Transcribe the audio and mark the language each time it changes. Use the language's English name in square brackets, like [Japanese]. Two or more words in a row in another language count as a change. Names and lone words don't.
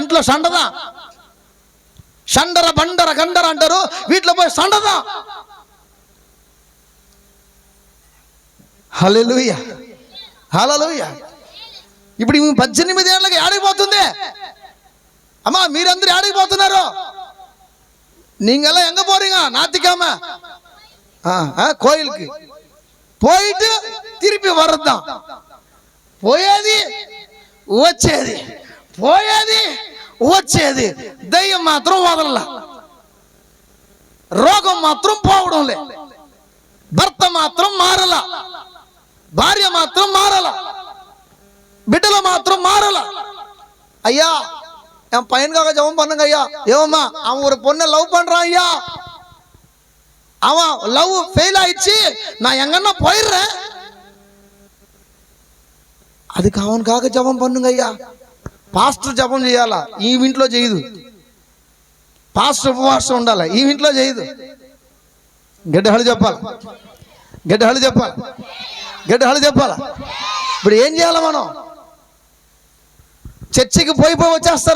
[Telugu] ఇంట్లో షండదా, షండర బండర గండర అంటారు, వీటిలో పోయి షండదా. హల్లెలూయా. ఇప్పుడు 18 ఏళ్ళకి ఆడిపోతుంది అమ్మా. మీరందరూ ఆడిపోతున్నారు. [Tamil] நீங்கெல்லாம் எங்க போறீங்க? ஞாத்திக்காம கோயிலுக்கு போயிட்டு திருப்பி வர்றதுதான். [Telugu] పోయేది వచ్చేది. దయ్యం మాత్రం వదలలా, రోగం మాత్రం పోవడం లే, భర్త మాత్రం మారల, భార్య మాత్రం మారల, బిడ్డలు మాత్రం మారల. [Tamil] ஐயா என் பையனுக்காக ஜெபம் பண்ணுங்க ஐயா. ஏவம்மா அவன் ஒரு பொண்ணை லவ் பண்றான் ஐயா, அவன் [English] love fail [Tamil] ஆயிடுச்சு, நான் எங்கன்னா போயிடுறேன், அதுக்கு அவனுக்காக ஜெபம் பண்ணுங்க ஐயா. [Telugu] పాస్టర్ జపం చేయాలా, ఈ ఇంట్లో చేయదు. పాస్టర్ ఉపవాసం ఉండాలి, ఈ ఇంట్లో చేయదు. గడ్డహళ్ళు చెప్పాలి. ఇప్పుడు ఏం చేయాలి మనం? చర్చికి పోయి వచ్చేస్తారా?